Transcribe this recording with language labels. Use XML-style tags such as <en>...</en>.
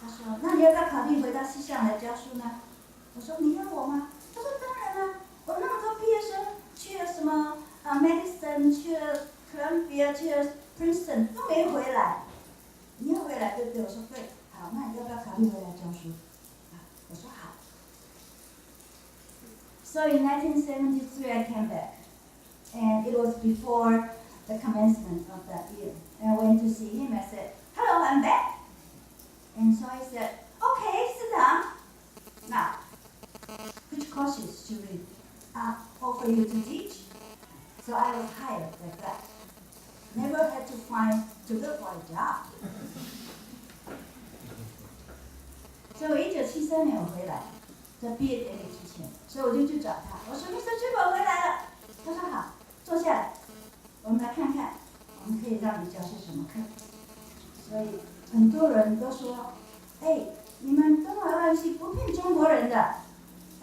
<zh>他说：“那你要不要考虑回到西向来教书呢？” 我说：“你要我吗？” 他说：“当然了，我那么多毕业生去了什么Madison， 去了 Columbia， 去了 Princeton 都没回来。你要回来对不对？”我说：“对。” 好，那你要不要考虑回来教书？我说好。</zh> <en>So in 1973 I came back, and it was before the commencement of that year. And I went to see him. I said, "Hello, I'm back." And so he said, "Okay, sit down. Now, which courses should we offer you to teach?" So I was hired like that. Never had to look for a job.</en> <zh>所以我1973年我回来，在毕业典礼之前，所以我就去找他，我说：“Mr. Chipper 回来了。” 他说：“好，坐下来，我们来看看，我们可以让你教些什么课。” 所以很多人都说：“哎，你们东华外系不聘中国人的。”</zh>